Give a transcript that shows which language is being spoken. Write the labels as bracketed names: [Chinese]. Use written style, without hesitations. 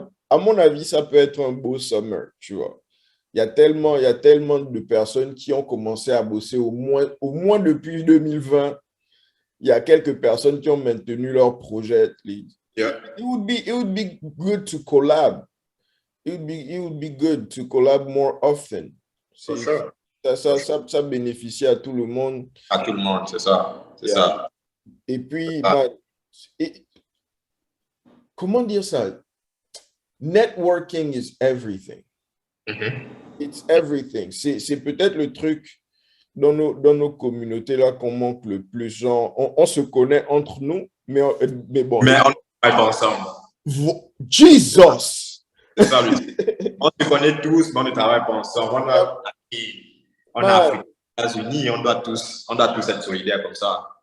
[French] À mon avis, ça peut être un beau summer, tu vois. Il y a tellement de personnes qui ont commencé à bosser au moins depuis 2020. Il y a quelques personnes qui ont maintenu leur projet. [English] Yeah. It would be good to collab. It would be good to collab more often. For sure. [French] Ça bénéficie à tout le monde. À tout le monde, c'est ça. C'est ça. Et puis, comment dire ça? [English] Networking is everything. It's everything. [French] C'est peut-être le truc dans nos communautés là qu'on manque le plus. Genre, on se connaît entre nous, mais bon. Mais on ne travaille pas ensemble. [English] Jesus! [French] C'est ça le truc. On se connaît tous, mais on ne travaille pas ensemble. On a Afrique, les États-Unis, on doit tous être solidaires comme ça.